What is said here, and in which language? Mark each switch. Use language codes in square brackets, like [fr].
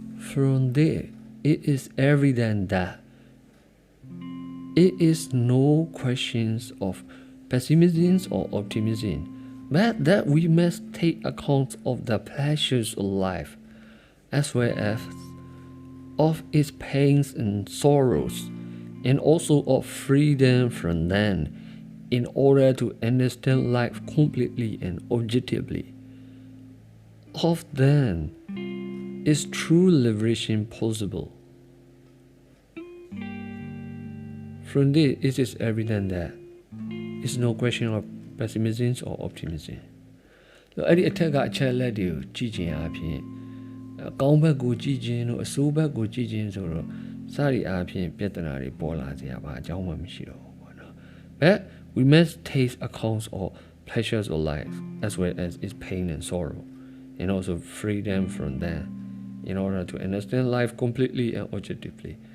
[en] From there it is evident that it is no questions of pessimism or optimism but that we must take account of the pleasures of life as well as of its pains and sorrows and also of freedom from them in order to understand life completely and objectively. Of them is true liberation possible. From this, it is evident that it is no question of pessimism or optimism. [my] အဲ့ဒီအထက်ကအချက်လက်တွေကိုကြည့်ခြင်းအပြင်အကောင်းဘက်ကိုကြည့်ခြင်းတို့အဆိုးဘက်ကိုကြည့်ခြင်းဆိုတော့စသည်အားဖြင့်ပြဿနာတွေပေါ်လာစေရပါအကြောင်းမှမရှိတော့ဘူးပေါ့နော် [en] But we must take account of pleasures of life as well as its pain and sorrow and also freedom from them in order to understand life completely and objectively